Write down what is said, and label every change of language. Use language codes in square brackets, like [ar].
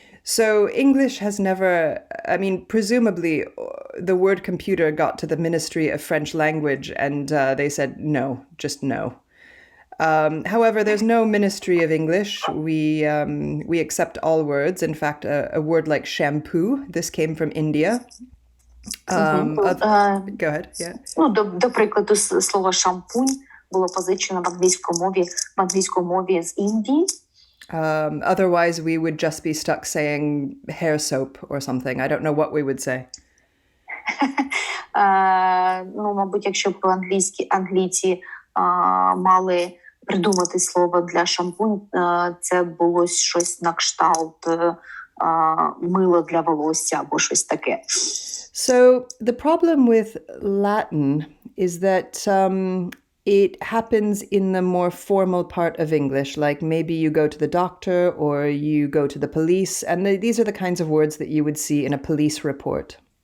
[en] So English has never, presumably the word computer got to the Ministry of French Language and they said no, just no. However, there's no Ministry of English. We accept all words. In fact, a word like shampoo, this came from India. Go ahead, yeah. [uk] До прикладу, слово шампунь було позичено в англійській мові з Індії. [en] Otherwise, we would just be stuck saying hair soap or something. I don't know what we would say. [uk] Мабуть, якщо б англійці мали придумати слово для шампунь, це було щось на кшталт мило для волосся або щось таке. [en] So the problem with Latin is that it happens in the more formal part of English, like maybe you go to the doctor or you go to the police, and these are the kinds of words that you would see in a police report.